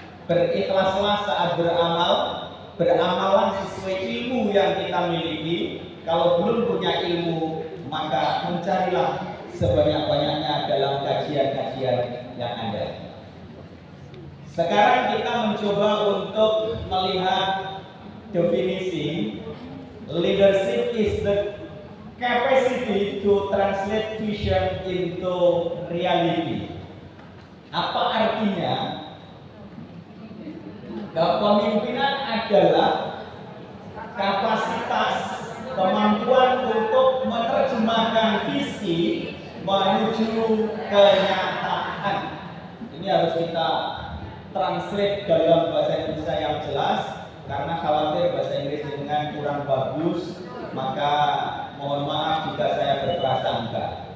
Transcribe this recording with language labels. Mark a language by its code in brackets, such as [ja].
[id] Berikhlaslah saat beramal, beramalah sesuai ilmu yang kita miliki. Kalau belum punya ilmu, maka mencarilah sebanyak-banyaknya dalam kajian-kajian yang ada. Sekarang kita mencoba untuk melihat definisi [en] Leadership is the capacity to translate vision into reality. [id] Apa artinya? Kepemimpinan adalah kapasitas, kemampuan untuk menerjemahkan visi menuju kenyataan. Ini harus kita translate dalam bahasa Indonesia yang jelas, karena khawatir bahasa Inggris dengan kurang bagus, maka mohon maaf jika saya berprasangka.